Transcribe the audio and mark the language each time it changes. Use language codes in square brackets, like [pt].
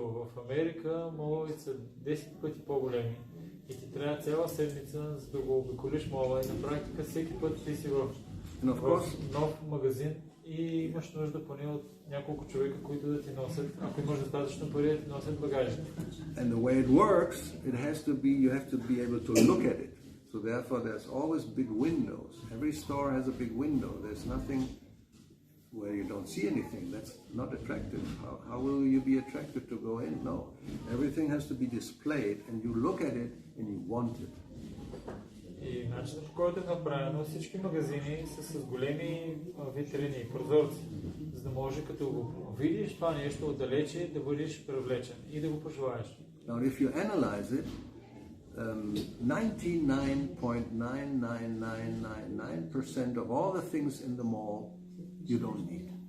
[bg] В Америка моловете са 10 пъти по-големи. И ти трябва цяла седмица, за да го обиколиш мола. И на практика всеки път ти си в нов магазин и имаш нужда поне от няколко човека, които да ти носят, ако имаш достатъчно пари, да ти носят багажите. [en] And the way it works, you have to be able to look at it. So therefore there's always big windows. Every store has a big window. There's nothing where you don't see anything. That's not attractive. How will you be attracted to go in? No. Everything has to be displayed and you look at it and you want it. [bg] И начинът, по който е направено, всички магазини са с големи витрини и прозорци, за да може като го видиш това нещо отдалече да бъдеш привлечен и да го пожелаеш. [en] Now if you analyze it, 99.99999% of all the things in the mall you don't need.